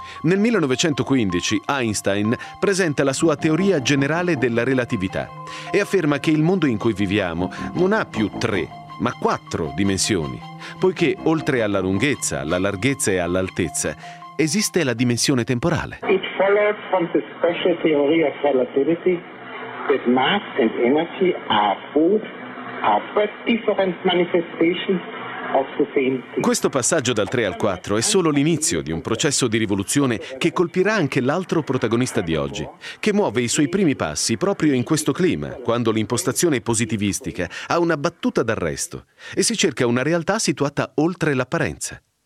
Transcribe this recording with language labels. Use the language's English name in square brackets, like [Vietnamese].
[Italian] Nel 1915 Einstein presenta la sua teoria generale della relatività e afferma che il mondo in cui viviamo non ha più tre, ma quattro dimensioni, poiché oltre alla lunghezza, alla larghezza e all'altezza esiste la dimensione temporale. [English] It follows from the special theory of relativity that mass and energy are but different manifestations. [Italian] Questo passaggio dal 3 al 4 è solo l'inizio di un processo di rivoluzione che colpirà anche l'altro protagonista di oggi, che muove i suoi primi passi proprio in questo clima, quando l'impostazione positivistica ha una battuta d'arresto e si cerca una realtà situata oltre l'apparenza.